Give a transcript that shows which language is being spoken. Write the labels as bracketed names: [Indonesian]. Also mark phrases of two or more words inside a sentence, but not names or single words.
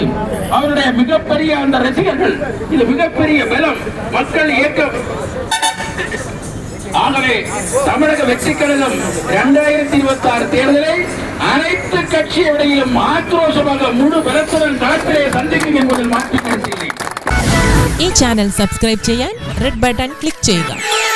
[Tamil] அவருடைய மிகப்பெரிய அந்த ரசிகர்கள், இது மிகப்பெரிய பலம், மக்கள் இயக்கம். ஆகவே தமிழக வெற்றி கழகம் 2026 தேர்தலை அனைத்து கட்சியிடையிலும் ஆக்ரோஷமாக முழு பலத்துடன் களத்திலே சந்திக்கும் என்பதில் மாற்றுக் கருத்து இல்லை. [Malayalam] ഈ ചാനൽ സബ്സ്ക്രൈബ് ചെയ്യാൻ റെഡ് ബട്ടൺ ക്ലിക്ക് ചെയ്യുക.